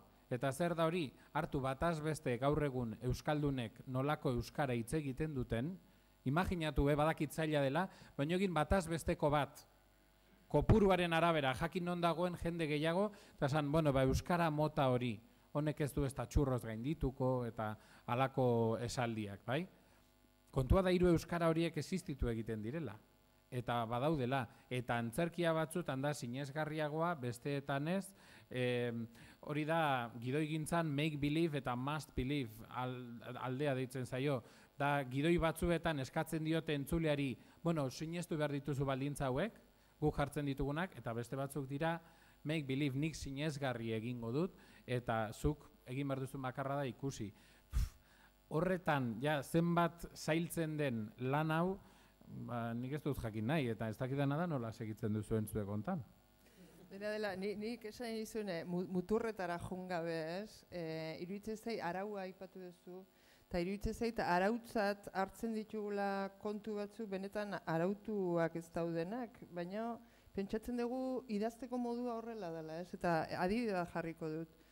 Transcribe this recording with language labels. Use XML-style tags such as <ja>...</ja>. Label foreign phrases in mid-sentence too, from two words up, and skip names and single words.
<eu>Eta zer da hori, hartu bataz beste gaur egun euskaldunek nolako euskara hitz egiten duten, imaginatu badakit zaila dela, baina egin bataz besteko bat, kopuruaren arabera, jakin non dagoen jende gehiago, eta esan, euskara mota hori, honek ez du ez da txurroz gaindituko, eta halako esaldiak, bai? Kontua da hiru euskara horiek existitu egiten direla, eta badaudela, eta antzerkia batzutan da sinesgarriagoa, besteetan ez, hori da, gidoigintzan</eu> <en>make believe</en> <eu>eta</eu> <en>must believe</en> <eu>aldea deitzen zaio, da gidoi batzuetan eskatzen diote entzuleari, sinestu behar dituzu baldintza hauek, guk jartzen ditugunak, eta beste batzuk dira,</eu> <en>make believe</en> <eu>nik sinesgarri egingo dut, eta zuk egin behar duzu makarra da ikusi. Horretan, zenbat zailtzen den lan hau, nik ez dut jakin nahi, eta ez dakidana da nola segitzen duzuen zuek ontan. Dena dela, nik esan izune, muturretara jungabe ez, iruditzen zait, araua aipatu duzu, eta iruditzen zait, arautzat hartzen ditugula kontu batzu, benetan arautuak ez daudenak, baina pentsatzen dugu idazteko modua horrela dela ez, eta adibidea jarriko dut.</eu>